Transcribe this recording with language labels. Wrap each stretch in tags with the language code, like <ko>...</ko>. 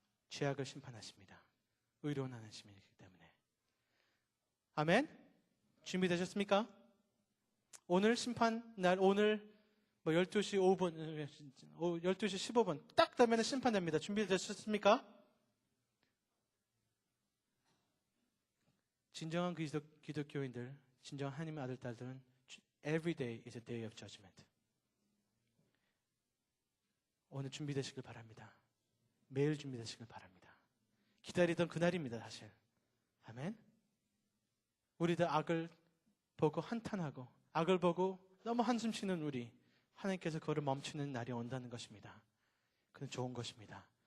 <ko>죄악을 심판하십니다. 의로운 하나님이기 때문에. 아멘? 준비되셨습니까? 오늘 심판날, 오늘 뭐 12시 5분, 12시 15분 딱 되면 심판됩니다. 준비되셨습니까? 진정한 기독교인들, 진정한 하나님의 아들, 딸들은</ko> <en>Every day is a day of judgment.</en> <ko>오늘 준비되시길 바랍니다. 매일 준비되시길 바랍니다. 기다리던 그날입니다, 사실. 아멘? 우리들 악을 보고 한탄하고 악을 보고 너무 한숨 쉬는 우리, 하나님께서 그거를 멈추는 날이 온다는 것입니다. 그건 좋은 것입니다.</ko>